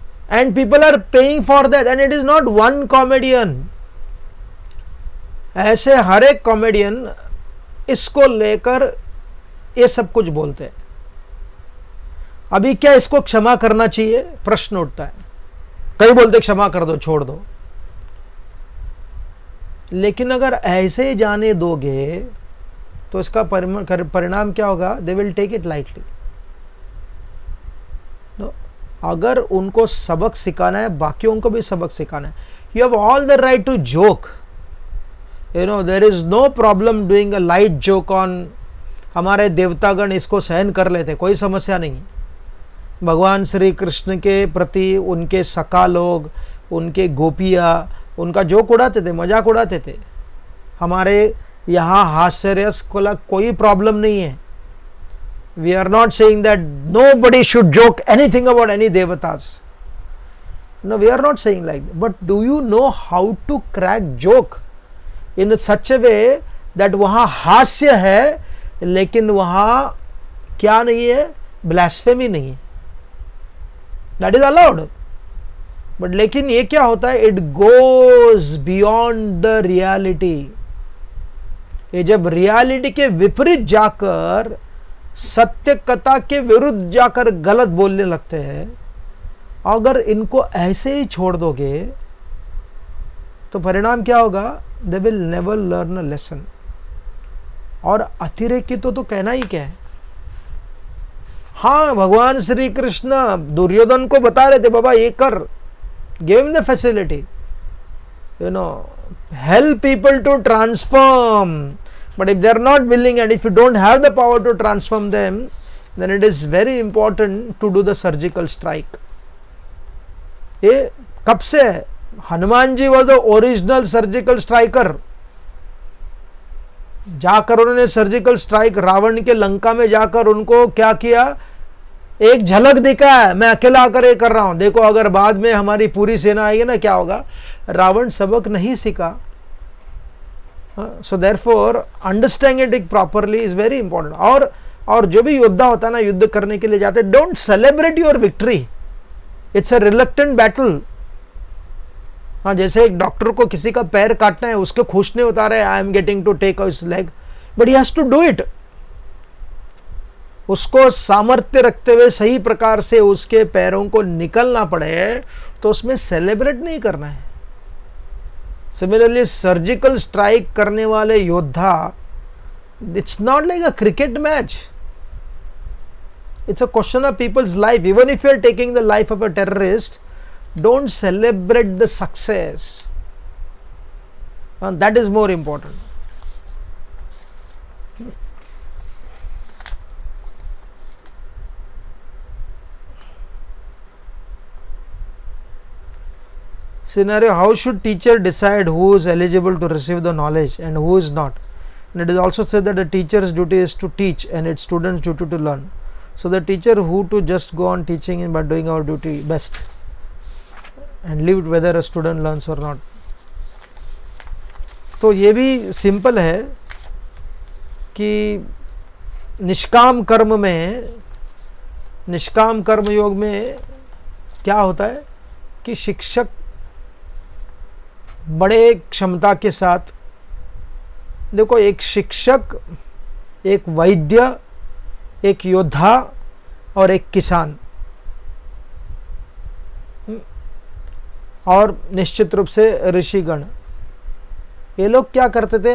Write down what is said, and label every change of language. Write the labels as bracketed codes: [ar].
[en] And people are paying for that, and it is not one comedian. [hi] ऐसे हर एक comedian इसको लेकर ये सब कुछ बोलते हैं। अभी क्या इसको क्षमा करना चाहिए? प्रश्न उठता है। कई बोलते क्षमा कर दो, छोड़ दो। लेकिन अगर ऐसे ही जाने दोगे तो इसका परिणाम क्या होगा? [en] They will take it lightly. [hi] अगर उनको सबक सिखाना है, बाकियों को भी सबक सिखाना है। [en] you have all the right to joke, you know, there is no problem doing a light joke on, [hi] हमारे देवतागण इसको सहन कर लेते, कोई समस्या नहीं। भगवान श्री कृष्ण के प्रति उनके सखा लोग, उनके गोपियाँ, उनका जोक उड़ाते थे, मजाक उड़ाते थे। हमारे यहाँ हास्यरस को कोई प्रॉब्लम नहीं है। [en] We are not saying that nobody should joke anything about any devatas. No, we are not saying like that. But do you know how to crack joke in such a way that [hi] वहाँ हास्य है, लेकिन वहाँ क्या नहीं है? Blasphemy नहीं है। [en] That is allowed. But [hi] लेकिन ये क्या होता है? [en] It goes beyond the reality. [hi] ये जब रियलिटी के विपरीत जाकर, सत्य कथा के विरुद्ध जाकर गलत बोलने लगते हैं, अगर इनको ऐसे ही छोड़ दोगे तो परिणाम क्या होगा? [en] They will never learn a lesson. [hi] और अतिरेकी तो कहना ही क्या है। हाँ, भगवान श्री कृष्ण दुर्योधन को बता रहे थे, बाबा ये कर, [en] Give him the facility, you know, help people to transform. But if they are not willing, and if you don't have the power to transform them, then it is very important to do the surgical strike. [hi] ये कब से है? [en] Hanuman ji was the original surgical striker. [hi] जाकर उन्होंने surgical strike Ravan के लंका में जाकर उनको क्या किया? एक झलक दिखा है, मैं अकेला आकर ये कर रहा हूं, देखो अगर बाद में हमारी पूरी सेना आएगी ना, क्या होगा? रावण सबक नहीं सीखा। [en] So therefore understanding it properly is very important. [hi] और जो भी योद्धा होता है ना, युद्ध करने के लिए जाते, [en] don't celebrate your victory. It's a reluctant battle. [hi] हाँ, जैसे एक डॉक्टर को किसी का पैर काटना है, उसके खुश नहीं होता रहे, [en] I am getting to take his leg, but he has to do it. [hi] उसको सामर्थ्य रखते हुए सही प्रकार से उसके पैरों को निकलना पड़े, तो उसमें सेलिब्रेट नहीं करना है। सिमिलरली सर्जिकल स्ट्राइक करने वाले योद्धा, [en] It's not like a cricket match. It's a question of people's life. Even if you are taking the life of a terrorist, don't celebrate the success. And that is more important. Scenario: how should teacher decide who is eligible to receive the knowledge and who is not? And it is also said that the teacher's duty is to teach and its student's duty to learn. So the teacher who to just go on teaching by doing our duty best and leave it whether a student learns or not. [hi] तो ये भी simple है कि निष्काम कर्म में, निष्काम कर्म योग में क्या होता है कि शिक्षक बड़े क्षमता के साथ, देखो एक शिक्षक, एक वैद्य, एक योद्धा और एक किसान, और निश्चित रूप से ऋषिगण, ये लोग क्या करते थे?